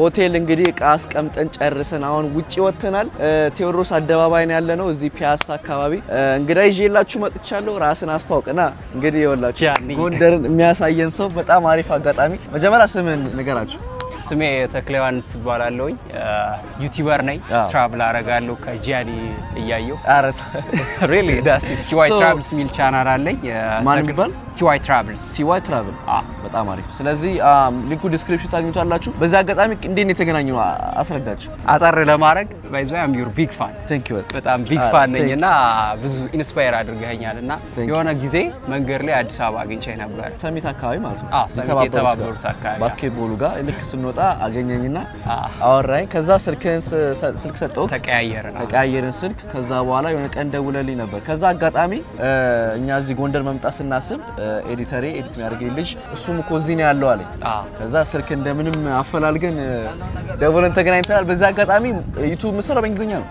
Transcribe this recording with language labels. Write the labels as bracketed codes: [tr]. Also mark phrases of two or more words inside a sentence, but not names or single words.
[am] ሆቴል እንግዲህ ቃስ ቀምጠን ጨርሰን አሁን ውጪ ወተናል ቴዎድሮስ አደባባይ ነው ያለነው እዚህ ፒያሳ አካባቢ እንግዲህ ይዤላችሁ መጥቻለሁ ራስን አስተዋውቅና እንግዲህ ይወላችሁ ጎንደርን የሚያሳየን ሰው በጣም አሪፍ አጋጣሚ መጀመሪያ ስምን ንገራችሁ ስሜ ተክለዋንስ ይባላልኝ ዩቲዩበር ነኝ ትራቭል አረጋለሁ ከጂያኒ እያየው አረት [en] really that's it [am] TY Travels ሚል ቻናል አለኝ ማን ይባል TY Travels በጣም አሪፍ ስለዚህ ሊንኩ ዲስክሪፕሽን ታገኙታላችሁ በዛ አጋጣሚ እንዴት ነው የተገናኘው አስረዳችሁ አጣር ለማድረግ ባይዘው [en] I'm your big fan thank you [am] በጣም [en] big fan [am] ነኝና ብዙ ኢንስፓየር አድርገኛልና የሆነ ጊዜ መንገድ ላይ አዲስ አበባ አግኝቼ ነበር ሰሚት አካባቢ ማለት ነው ሰሚት የተባበሩት አካባቢ ባስኬትቦሉ ጋር ልክ ስንወጣ አገኘኝና አወራኝ ከዛ ስልክ ሰጠው ተቀያየርን ስልክ ከዛ በኋላ የሆነ ቀን ደውለልኝ ነበር ከዛ አጋጣሚ እኛ እዚህ ጎንደር መምጣት ስናስብ ኤዲተሪ ኤዲት የሚያደርግልኝ ልጅ እሱም እኮ እዚህ ነው ያለው አለኝ ከዛ ስልክ እንደምንም አፈላልገን ደውለን ተገናኝተናል በዛ አጋጣሚ ዩቲዩብ መስራት በእንግሊዝኛ ነው